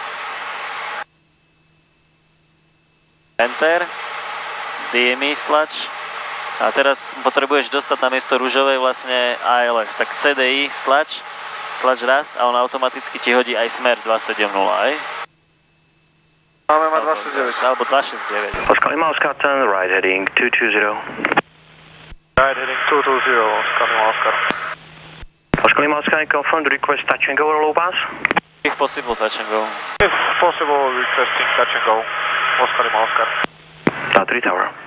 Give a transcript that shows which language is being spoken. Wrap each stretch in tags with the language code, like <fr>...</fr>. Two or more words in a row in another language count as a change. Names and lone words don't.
<sk>Enter, DMI stlač a teraz potrebuješ dostať na miesto ružovej vlastne ILS, tak CDI stlač raz a on automaticky ti hodí aj smer 270, hej? Máme mať 269. Alebo 269.</sk> <en>Oscar Lima Oscar, turn right heading 220. Right heading 220, Oscar Lima Oscar. Oscar Lima Oscar, I confirm the request touch and go or low pass? If possible, touch and go. If possible, requesting touch and go, Oscar Lima Oscar. 3 Tower.</en>